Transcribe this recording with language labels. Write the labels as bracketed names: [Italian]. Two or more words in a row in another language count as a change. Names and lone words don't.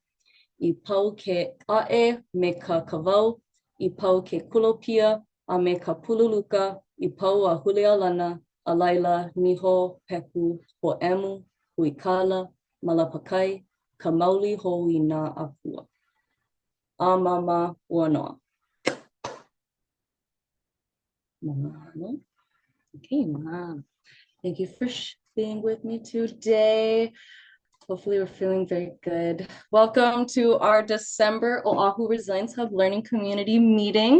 [Hawaiian] I pau ke aʻe me ka kawau, I pau ke kulopia a me ka pululuka, I pau a hulia lana, a laila, niho, peku, hoʻemu, huikala, malapakai, ka mauli hou I nā akua. [English] Mama Wanoa. Okay, Mom. Thank you for being with me today. Hopefully we're feeling very good. Welcome to our December Oʻahu Resilience Hub Learning Community meeting.